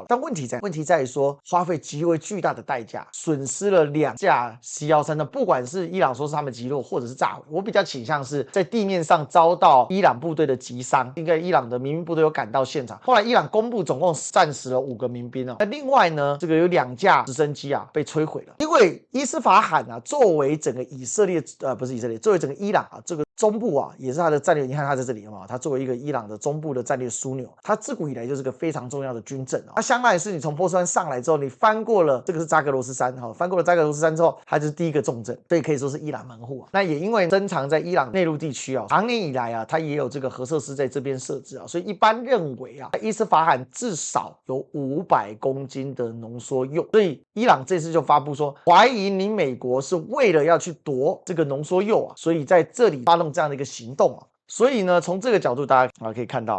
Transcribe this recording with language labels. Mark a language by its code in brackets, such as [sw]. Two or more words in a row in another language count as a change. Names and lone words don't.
[zh] 但問題在於說，花費極為巨大的代價，損失了2架 C-13的，不管是伊朗說是他們擊落，或者是炸毀，我比較傾向是在地面上遭到伊朗部隊的擊傷，應該伊朗的民兵部隊有趕到現場。後來伊朗公布總共戰死了5個民兵那另外呢，這個有2架直升機被摧毀了。因為伊斯法罕作為整個以色列不是以色列，作為整個伊朗這個中部也是它的戰略。你看它在這裡它作為一個伊朗的中部的戰略枢紐，它自古以來就是個非常重要的軍鎮它相當於是你從波斯灣上來之後，你翻過了這個是扎格羅斯山翻過了扎格羅斯山之後，它就是第一個重鎮，所以可以說是伊朗門戶那也因為珍藏在伊朗內陸地區長年以來它也有這個核設施在這邊設置所以一般認為伊斯法罕至少有500公斤的濃縮鈾，所以伊朗這次就發布說，懷疑你美國是為了要去奪這個濃縮鈾所以在這裡發動這樣的一個行動所以呢，從這個角度大家可以看到。